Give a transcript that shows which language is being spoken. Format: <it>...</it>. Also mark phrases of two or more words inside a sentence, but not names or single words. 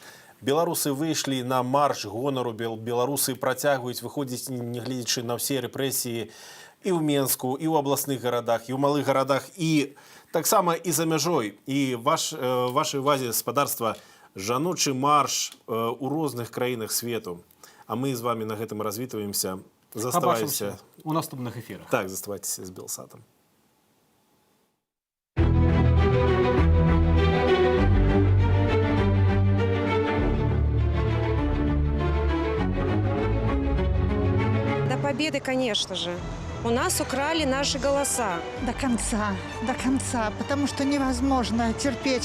<be>Беларусы выйшлі на марш гонару, беларусы працягваюць выходзіць, нягледзячы на ўсе рэпрэсіі і ў Менску, і ў абласных гарадах, і ў малых гарадах, і таксама і за мяжой. І вашай увазе, спадарства, жаночы марш у розных краінах свету. А мы з вами на гэтым развітваемся. Заставайся у наступных эфірах. Так, заставайцеся з Белсатом.</be> <ru>До победы, конечно же. У нас украли наши голоса. До конца, потому что невозможно терпеть.</ru>